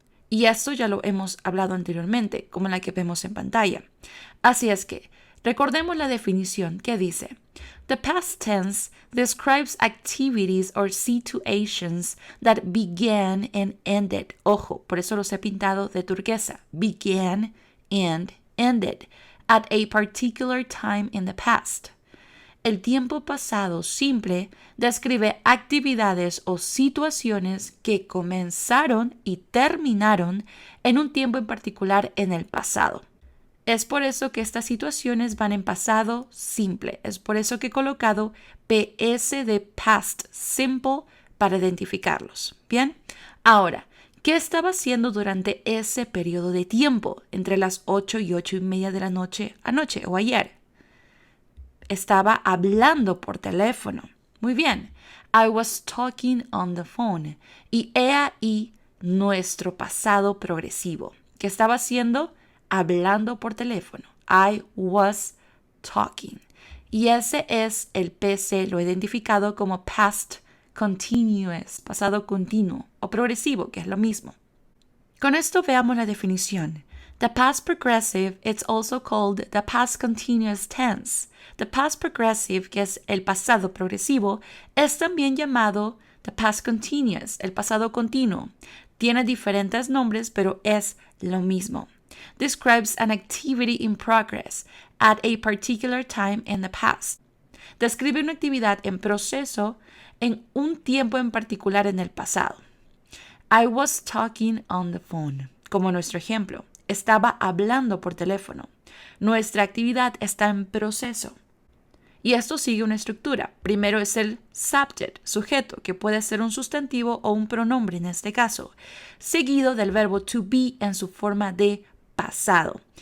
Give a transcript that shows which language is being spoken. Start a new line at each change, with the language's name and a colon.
Spanish: Y esto ya lo hemos hablado anteriormente, como la que vemos en pantalla. Así es que, recordemos la definición que dice:
English: The past tense describes activities or situations that began and ended.
Spanish: Ojo, por eso los he pintado de turquesa.
English: Began and ended at a particular time in the past.
Spanish: El tiempo pasado simple describe actividades o situaciones que comenzaron y terminaron en un tiempo en particular en el pasado. Es por eso que estas situaciones van en pasado simple. Es por eso que he colocado PS de past simple para identificarlos. Bien, ahora, ¿qué estaba haciendo durante ese periodo de tiempo entre las 8 y 8:30 de la noche anoche o ayer? Estaba hablando por teléfono. Muy bien.
English: I was talking on the phone.
Spanish: Y he ahí nuestro pasado progresivo. ¿Qué estaba haciendo? Hablando por teléfono.
English: I was talking.
Spanish: Y ese es el PC, lo he identificado como past continuous, pasado continuo o progresivo, que es lo mismo. Con esto veamos la definición.
English: The past progressive is also called the past continuous tense. The past progressive,
Spanish: que es el pasado progresivo, es también llamado
English: the past continuous,
Spanish: el pasado continuo. Tiene diferentes nombres, pero es lo mismo.
English: Describes an activity in progress at a particular time in the past.
Spanish: Describe una actividad en proceso en un tiempo en particular en el pasado.
English: I was talking on the phone,
Spanish: como nuestro ejemplo. Estaba hablando por teléfono. Nuestra actividad está en proceso. Y esto sigue una estructura. Primero es el subject, sujeto, que puede ser un sustantivo o un pronombre en este caso, seguido del verbo to be en su forma de pasado.